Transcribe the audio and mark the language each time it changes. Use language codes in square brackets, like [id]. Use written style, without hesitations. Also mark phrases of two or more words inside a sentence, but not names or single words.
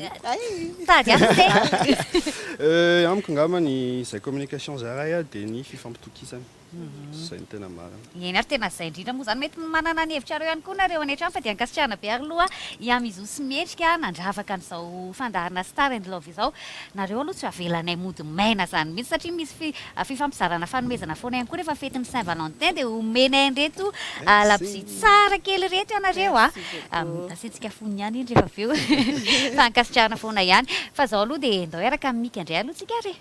[mg] tady amiko angambany izay communication zay raha dia ny fifampitokisana zay ny tena marina eny ary tena zay indrindra moa zany mety manana ny hevitra reo ihany koa nareo any an-trano fa dia ankasitrahana be ary aloha iamizo sy mendrika nandravaka an'izao fandaharana star and love izao nareo aloha tsy avelanay mody maina zany mihitsy satria misy fifampizarana fanomezana foana ihany koa rehefa fetin'ny Saint Valentin dia omenay reto labozia tsara kely reto ianareo asitsika fony ihany iny rehefa aveo fa ankasitrahana foana ihany fa zao aloha dia ndao eraka mika indray aloha tsika re